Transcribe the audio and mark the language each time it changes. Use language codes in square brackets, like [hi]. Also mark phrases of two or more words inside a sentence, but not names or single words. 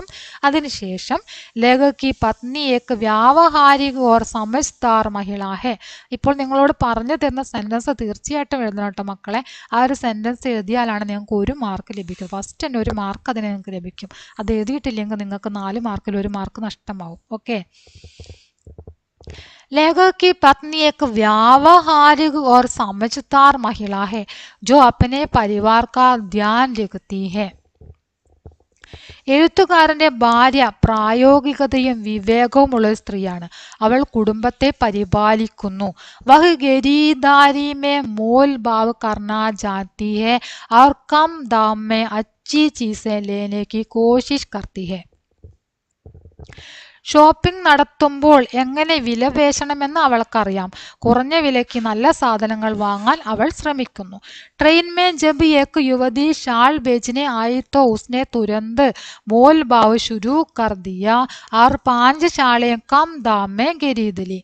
[hi] അതിനുശേഷം लेखक की पत्नी एक व्यावहारिक और समझदार महिला है. [ml] ഇപ്പോൾ നിങ്ങളോട് പറഞ്ഞു തരുന്ന സെന്റൻസ് തീർച്ചയായിട്ടും എഴുതണം കേട്ടോ മക്കളെ. ആ ഒരു സെന്റൻസ് എഴുതിയാലാണ് നിങ്ങൾക്ക് 1 മാർക്ക് ലഭിക്കും. ഫസ്റ്റ് തന്നെ 1 മാർക്ക് അതിന് നിങ്ങൾക്ക് ലഭിക്കും. അത് എഴുതിയിട്ടില്ലെങ്കിൽ നിങ്ങൾക്ക് 4 മാർക്കിൽ 1 മാർക്ക് നഷ്ടമാവും. ഓക്കെ. [hi] लेखक की पत्नी एक व्यावहारिक और समझदार महिला है जो अपने परिवार का ध्यान रखती है. [ml] എഴുത്തുകാരന്റെ ഭാര്യ പ്രായോഗികതയും വിവേകവുമുള്ള ഒരു സ്ത്രീയാണ്. അവൾ കുടുംബത്തെ പരിപാലിക്കുന്നു. [hi] वह खरीदारी में मोल भाव करना जानती है और कम दाम में अच्छी चीजें लेने की कोशिश करती है. [ml] ഷോപ്പിംഗ് നടത്തുമ്പോൾ എങ്ങനെ വില പേശണമെന്ന് അവൾക്കറിയാം. കുറഞ്ഞ വിലയ്ക്ക് നല്ല സാധനങ്ങൾ വാങ്ങാൻ അവൾ ശ്രമിക്കുന്നു. [hi] ट्रेन में जब एक युवती शॉल बेचने आई तो उसने तुरंत मोल भाव शुरू कर दिया और 5 शॉलें कम दाम में खरीद ली.